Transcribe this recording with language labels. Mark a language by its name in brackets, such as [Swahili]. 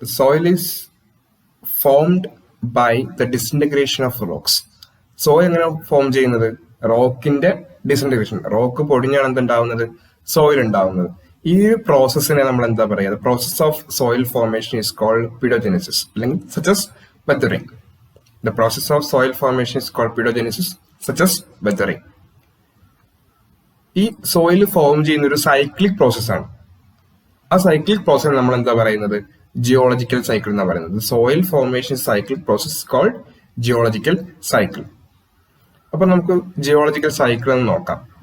[English] Soil is formed by the disintegration of rocks. [Malayalam] Soil എങ്ങനെ form ചെയ്യുന്നത്? റോക്കിന്റെ disintegration. Rock പൊടിഞ്ഞാണ് എന്തുണ്ടാവുന്നത്? Soil ഉണ്ടാവുന്നത്. ഈ ഒരു പ്രോസസ്സിനെ നമ്മൾ എന്താ പറയുക? [English] Process of soil formation is called pedogenesis അല്ലെങ്കിൽ such weathering. The process of soil formation is called pedogenesis, such as weathering. [Malayalam] ഈ സോയിൽ ഫോം ചെയ്യുന്ന ഒരു സൈക്ലിക് പ്രോസസ്സാണ്. ആ സൈക്ലിക് പ്രോസസ് നമ്മൾ എന്താ പറയുന്നത്? [English] geological cycle [Malayalam] എന്നാണ് പറയുന്നത്. [English] Soil formation cyclic process called geological cycle. [Malayalam] അപ്പൊ നമുക്ക് ജിയോളജിക്കൽ സൈക്കിൾ എന്ന് നോക്കാം.